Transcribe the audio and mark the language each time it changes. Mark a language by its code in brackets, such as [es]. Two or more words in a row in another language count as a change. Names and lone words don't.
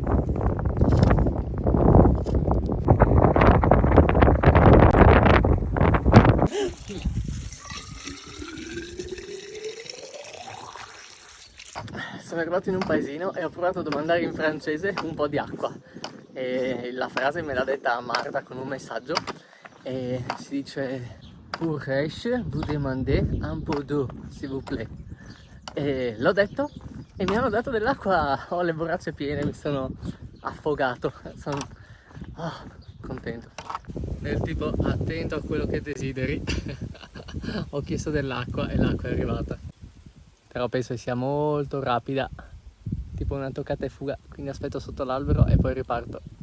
[it] Sono arrivato in un paesino e ho provato a domandare in francese un po' di acqua e la frase me l'ha detta Marta con un messaggio e si dice [fr] "Pourrais-je vous demander un peu d'eau, s'il vous plaît?" [it] E l'ho detto e mi hanno dato dell'acqua, ho le borracce piene, mi sono affogato, sono contento. Del tipo attento a quello che desideri. Ho chiesto dell'acqua e l'acqua è arrivata. Però penso che sia molto rapida, tipo una toccata e fuga, quindi aspetto sotto l'albero e poi riparto.